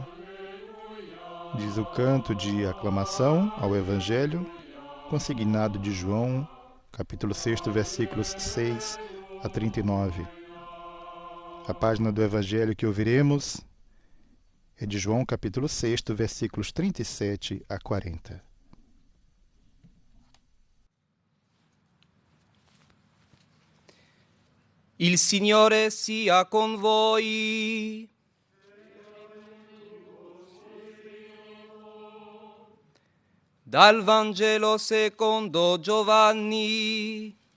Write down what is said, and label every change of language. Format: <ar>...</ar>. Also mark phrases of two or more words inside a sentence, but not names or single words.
<pt>Diz o canto de aclamação ao Evangelho, consignado de João, capítulo 6, versículos 6 a 39. A página do Evangelho que ouviremos é de João, capítulo 6, versículos 37 a 40.</pt> <it>Il Signore sia con voi. Dal Vangelo secondo Giovanni.</it>